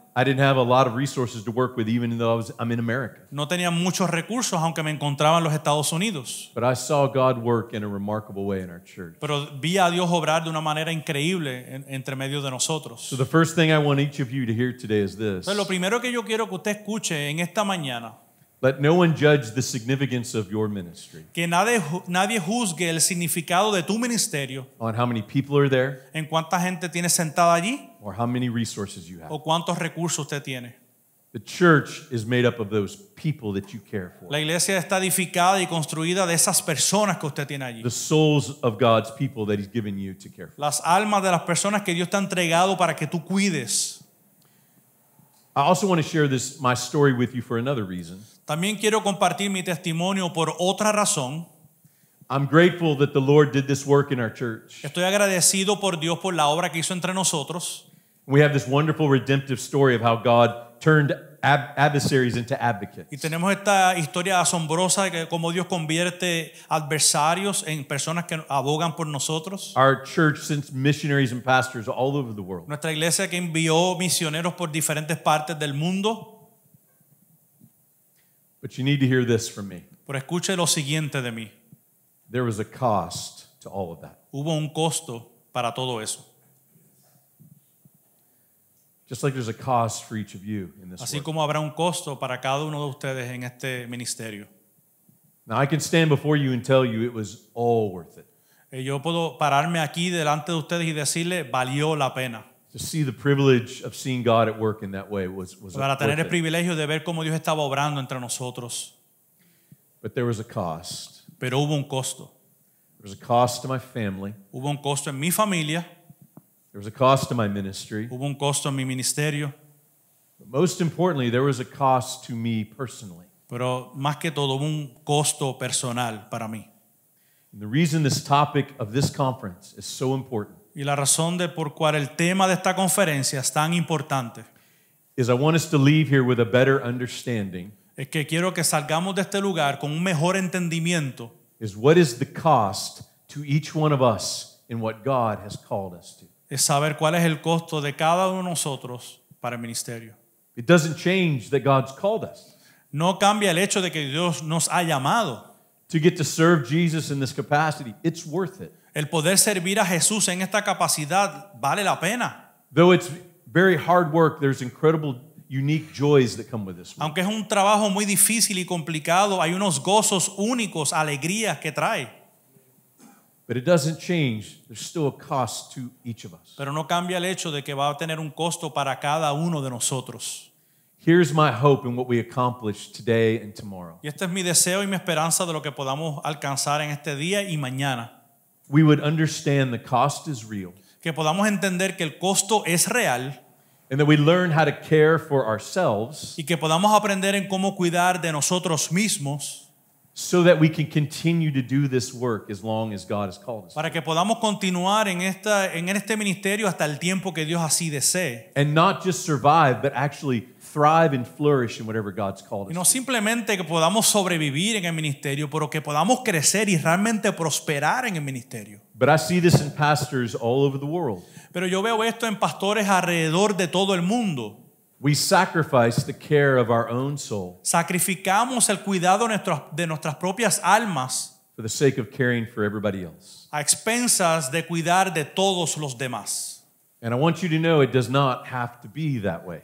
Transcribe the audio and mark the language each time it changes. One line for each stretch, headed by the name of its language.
English: I didn't have a lot of resources to work with even though I'm in America.
Spanish: No tenía muchos recursos aunque me encontraba en los Estados Unidos.
English: But I saw God work in a remarkable way in our church.
Spanish: Pero vi a Dios obrar de una manera increíble entre medio de nosotros.
English: So the first thing I want each of you to hear today is this.
Spanish: Entonces, lo primero que yo quiero que usted escuche en esta mañana,
English: Let no one judge the significance of your ministry
Spanish: que nadie juzgue el significado de tu ministerio,
English: on how many people are there
Spanish: en cuánta gente tiene sentada allí
English: or how many resources you have.
Spanish: o cuántos recursos usted tiene.
English: The church is made up of those people that you care for.
Spanish: La iglesia está edificada y construida de esas personas que usted tiene allí.
English: The souls of God's people that He's given you to care for.
Spanish: Las almas de las personas que Dios te ha entregado para que tú cuides.
English: I also want to share my story with you for another reason.
Spanish: También quiero compartir mi testimonio por otra razón.
English: I'm grateful that the Lord did this work in our church.
Spanish: Estoy agradecido por Dios por la obra que hizo entre nosotros.
English: We have this wonderful redemptive story of how God turned adversaries into
Spanish: Y
English: advocates.
Spanish: tenemos esta historia asombrosa de que cómo Dios convierte adversarios en personas que abogan por nosotros.
English: Our church sends missionaries and pastors all over the world.
Spanish: Nuestra iglesia que envió misioneros por diferentes partes del mundo.
English: But you need to hear this from me.
Spanish: Pero escuche lo siguiente de mí.
English: There was a cost to all of that.
Spanish: Hubo un costo para todo eso.
English: Just like there's a cost for each of you in this
Spanish: Así
English: work.
Spanish: como habrá un costo para cada uno de ustedes en este ministerio.
English: Now I can stand before you and tell you it was all worth it.
Spanish: Yo puedo pararme aquí delante de ustedes y decirle, valió la pena.
English: To see the privilege of seeing God at work in that way was
Spanish: Para tener el
English: worth it.
Spanish: privilegio de ver cómo Dios estaba obrando entre nosotros.
English: But there was a cost.
Spanish: Pero hubo un costo.
English: There was a cost to my family.
Spanish: Hubo un costo en mi familia.
English: There was a cost to my ministry.
Spanish: Hubo un costo en mi ministerio.
English: But most importantly, there was a cost to me personally.
Spanish: Pero más que todo, hubo un costo personal para mí.
English: And the reason this topic of this conference is so important
Spanish: Y la razón de por cual el tema de esta conferencia es tan importante
English: is I want us to leave here with a better understanding
Spanish: es que quiero que salgamos de este lugar con un mejor entendimiento
English: is what is the cost to each one of us in what God has called us to.
Spanish: es saber cuál es el costo de cada uno de nosotros para el ministerio.
English: It doesn't change that God's called us.
Spanish: No cambia el hecho de que Dios nos ha llamado.
English: To get to serve Jesus in this capacity, it's worth it.
Spanish: El poder servir a Jesús en esta capacidad vale la pena.
English: Though it's very hard work, there's incredible, unique joys that come with this work.
Spanish: Aunque es un trabajo muy difícil y complicado, hay unos gozos únicos, alegrías que trae.
English: But it doesn't change. There's still a cost to each of us.
Spanish: Pero no cambia el hecho de que va a tener un costo para cada uno de nosotros.
English: Here's my hope in what we accomplish today and tomorrow.
Spanish: Y este es mi deseo y mi esperanza de lo que podamos alcanzar en este día y mañana.
English: We would understand the cost is real
Spanish: Que podamos entender que el costo es real
English: and that we learn how to care for ourselves
Spanish: y que podamos aprender en cómo cuidar de nosotros mismos
English: so that we can continue to do this work as long as God has called us.
Spanish: para que podamos continuar en este ministerio hasta el tiempo que Dios así desee.
English: And not just survive, but actually thrive and flourish in whatever God's called
Spanish: Y no
English: us to.
Spanish: simplemente que podamos sobrevivir en el ministerio, pero que podamos crecer y realmente prosperar en el ministerio.
English: But I see this in pastors all over the world.
Spanish: Pero yo veo esto en pastores alrededor de todo el mundo.
English: We sacrifice the care of our own soul
Spanish: Sacrificamos el cuidado de nuestras propias almas
English: for the sake of caring for everybody else.
Spanish: a expensas de cuidar de todos los demás.
English: And I want you to know it does not have to be that way.